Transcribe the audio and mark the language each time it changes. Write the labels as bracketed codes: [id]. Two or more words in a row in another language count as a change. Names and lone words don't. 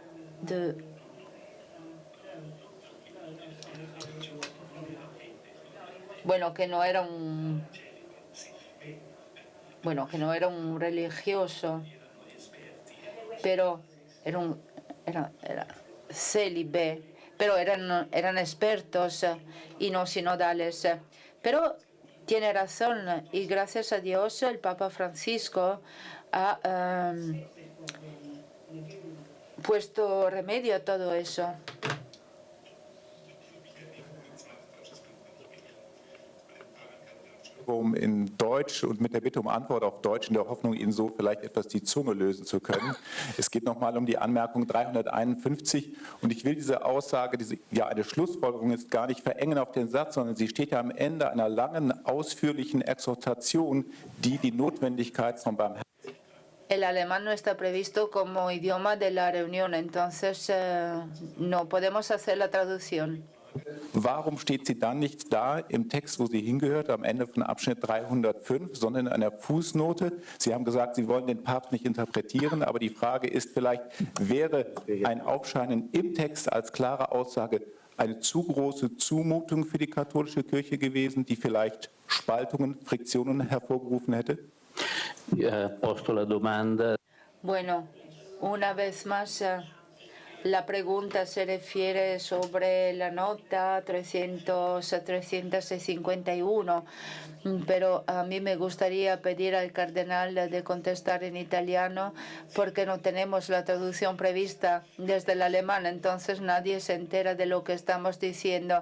[es] que no era un religioso, pero era célibe, pero eran expertos y no sinodales. Pero tiene razón, y gracias a Dios el Papa Francisco ha puesto remedio a todo eso. [de] in Deutsch und mit der Bitte Antwort auf Deutsch in der Hoffnung, Ihnen so vielleicht etwas die Zunge lösen zu können. Es geht nochmal die Anmerkung 351 und ich will diese Aussage, eine Schlussfolgerung ist, gar nicht verengen auf den Satz, sondern sie steht ja am Ende einer langen, ausführlichen Exhortation, die Notwendigkeit von Barmherzigkeit. [es] El alemán no está previsto como idioma de la reunión, entonces no podemos hacer la traducción. [de] Warum steht sie dann nicht da im Text, wo sie hingehört, am Ende von Abschnitt 305, sondern in einer Fußnote? Sie haben gesagt, Sie wollen den Papst nicht interpretieren, aber die Frage ist vielleicht, wäre ein Aufscheinen im Text als klare Aussage eine zu große Zumutung für die katholische Kirche gewesen, die vielleicht Spaltungen, Friktionen hervorgerufen hätte? [it] Posto la domanda. [es] Bueno, una vez más, la pregunta se refiere sobre la nota 351, pero a mí me gustaría pedir al cardenal de contestar en italiano porque no tenemos la traducción prevista desde el alemán, entonces nadie se entera de lo que estamos diciendo.